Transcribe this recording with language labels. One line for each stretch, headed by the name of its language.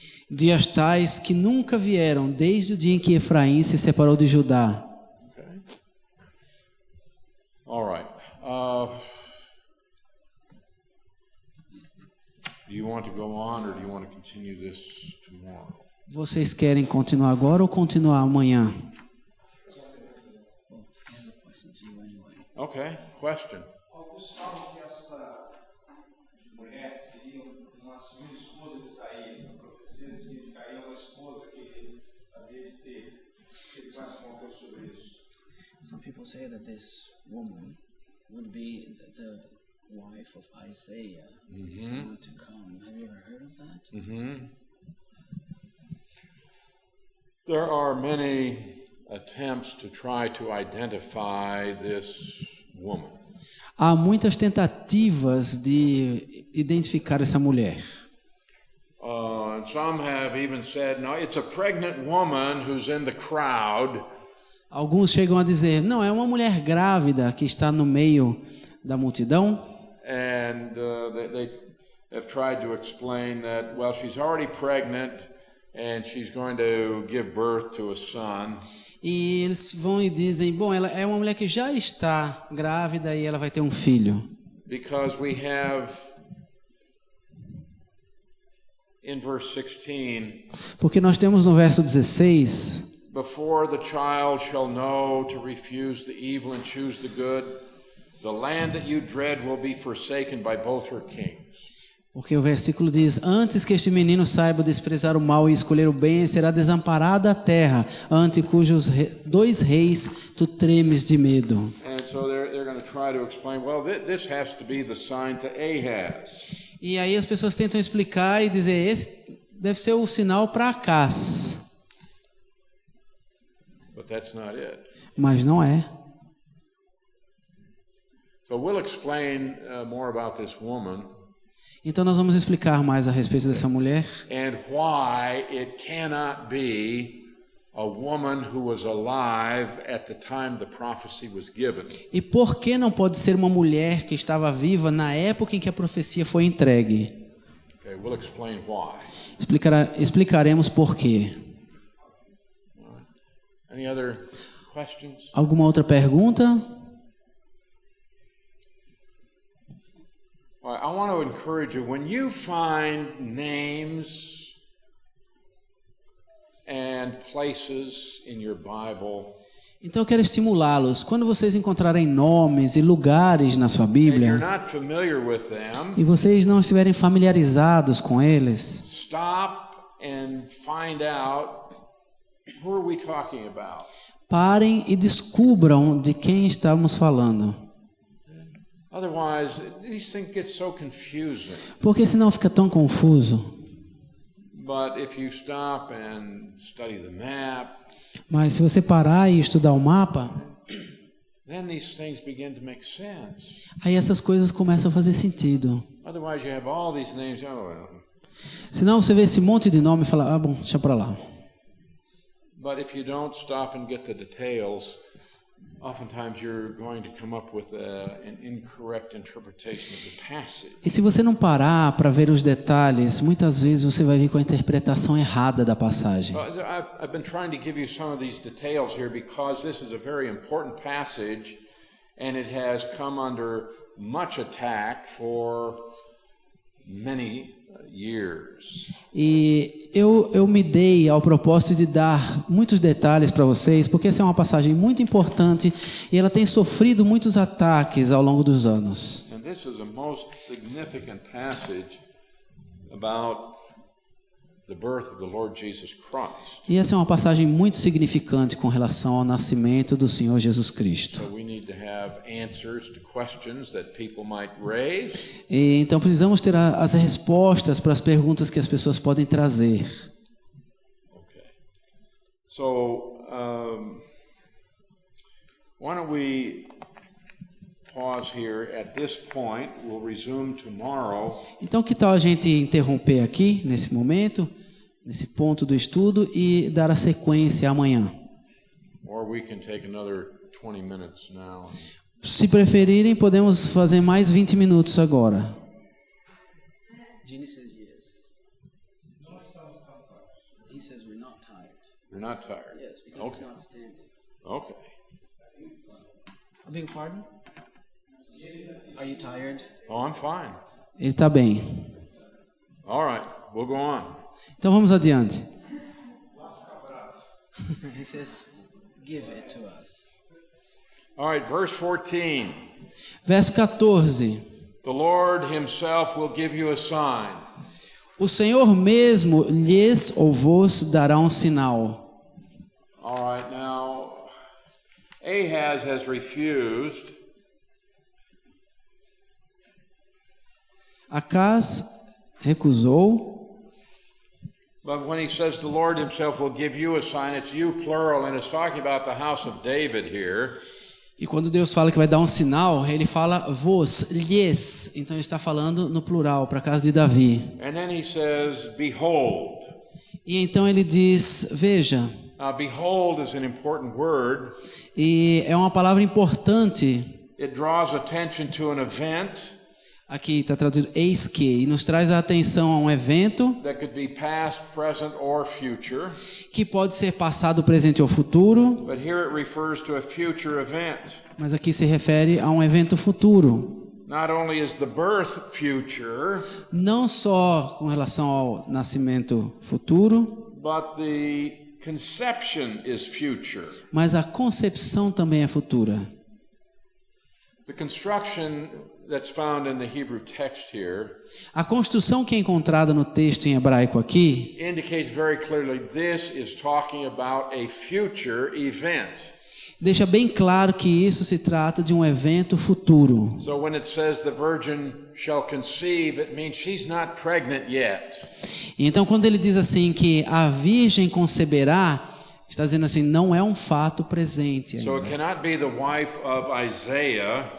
Portuguese: Dias tais que nunca vieram desde o dia em que Efraim se separou de Judá.
English: Okay. All right. Do you want to go on or do you want to continue this tomorrow?
Portuguese: Vocês querem continuar agora ou continuar amanhã?
English: Okay, question.
Portuguese: Alguns falam que essa mulher seria uma segunda esposa de Isaías. Na profecia significaria uma esposa que ele havia de ter. O que mais comentou sobre isso?
English: Some people say that this woman would be the wife of Isaiah, someone to come. Have you ever heard of that? There are many attempts to try to identify this woman.
Portuguese: Há muitas tentativas de identificar essa mulher.
English: And some have even said, no, it's a pregnant woman who's in the crowd.
Portuguese: Alguns chegam a dizer, não, é uma mulher grávida que está no meio da multidão.
English: And they have tried to explain that, well, she's already pregnant and she's going to give birth to a son.
Portuguese: E eles vão e dizem, bom, ela é uma mulher que já está grávida e ela vai ter um filho.
English: Because we have, in verse 16,
Portuguese: Porque nós temos no verso 16,
English: before the child shall know to refuse the evil and choose the good, the land that you dread will be forsaken by both her kings.
Portuguese: porque o versículo diz, antes que este menino saiba desprezar o mal e escolher o bem, será desamparada a terra, ante cujos dois reis tu tremes de medo.
English: And so they're going to try to explain, well, this has to be the sign to Ahaz.
Portuguese: E aí as pessoas tentam explicar e dizer, esse deve ser o sinal para Acaz.
English: But that's not it.
Portuguese: Mas não é.
English: So we'll explain more about this woman
Portuguese: Então nós vamos explicar mais a respeito dessa mulher
English: and why it cannot be a woman who was alive at the time the prophecy was given.
Portuguese: e por que não pode ser uma mulher que estava viva na época em que a profecia foi entregue.
English: Okay, we'll explain why.
Portuguese: Explicaremos por quê.
English: Any other questions?
Portuguese: Alguma outra pergunta?
English: Well, I want to encourage you, when you find names and places in your Bible
Portuguese: Então eu quero estimulá-los. Quando vocês encontrarem nomes e lugares na sua
English: and you're
Portuguese: Bíblia
English: not familiar with them,
Portuguese: e vocês não estiverem familiarizados com eles,
English: stop and find out, who are we talking about?
Portuguese: parem e descubram de quem estamos falando.
English: Otherwise, these things get so confusing.
Portuguese: Porque senão fica tão confuso.
English: But if you stop and study the map,
Portuguese: Mas se você parar e estudar o mapa,
English: then these things begin to make sense.
Portuguese: aí essas coisas começam a fazer sentido.
English: Otherwise, you have all these names. Oh, well.
Portuguese: Senão você vê esse monte de nome e fala, ah, bom, deixa pra lá.
English: But if you don't stop and get the details, oftentimes you're going to come up with an incorrect interpretation of the passage.
Portuguese: E se você não parar para ver os detalhes, muitas vezes você vai vir com a interpretação errada da passagem.
English: Well, I've been trying to give you some of these details here because this is a very important passage and it has come under much attack for many years.
Portuguese: E eu me dei ao propósito de dar muitos detalhes para vocês, porque essa é uma passagem muito importante e ela tem sofrido muitos ataques ao longo dos anos.
English: And this is a most significant passage about the birth of the Lord Jesus Christ.
Portuguese: E essa é uma passagem muito significante com relação ao nascimento do Senhor Jesus Cristo.
English: So we need to have answers to questions that people might raise.
Portuguese: E então precisamos ter as respostas para as perguntas que as pessoas podem trazer.
English: Okay. So why don't we pause here at this point? We'll resume tomorrow.
Portuguese: Então que tal a gente interromper aqui nesse momento, nesse ponto do estudo e dar a sequência amanhã?
English: Or we can take another 20 minutes now.
Portuguese: Se preferirem, podemos fazer mais 20 minutos agora.
English: Ginny says yes. He says we're not tired. You're not tired? Yes, because Okay. he's not standing. Okay. I beg your pardon? Are you tired? Oh, I'm fine.
Portuguese: Ele está bem.
English: All right, we'll go on.
Portuguese: Então vamos adiante.
English: He says, give it to us. All right, verse 14.
Portuguese: Verso 14.
English: The Lord himself will give you a sign.
Portuguese: O Senhor mesmo lhes ou vos dará um sinal.
English: All right, now, Ahaz has refused.
Portuguese: Acaz recusou,
English: But when he says the Lord himself will give you a sign, it's you plural, and it's talking about the house of David here.
Portuguese: e quando Deus fala que vai dar um sinal, ele fala vos, lhes, então ele está falando no plural, para a casa de Davi.
English: And then he says, behold.
Portuguese: E então ele diz, veja,
English: Now, behold is an important word.
Portuguese: e é uma palavra importante,
English: It draws attention to an event
Portuguese: aqui está traduzido eis que, e nos traz a atenção a um evento
English: that could be past, present, or future.
Portuguese: que pode ser passado, presente ou futuro,
English: But here it refers to a future event.
Portuguese: mas aqui se refere a um evento futuro.
English: Not only is the birth future,
Portuguese: Não só com relação ao nascimento futuro,
English: but the conception is future.
Portuguese: mas a concepção também é futura.
English: The construction that's found in the Hebrew text here
Portuguese: A construção que é encontrada no texto em hebraico aqui
English: indicates very clearly this is talking about a future event.
Portuguese: deixa bem claro que isso se trata de um evento futuro.
English: So when it says the virgin shall conceive, it means she's not pregnant yet.
Portuguese: Então, quando ele diz assim que a virgem conceberá, está dizendo assim, não é um fato presente
English: So
Portuguese: ainda.
English: it cannot be the wife of Isaiah.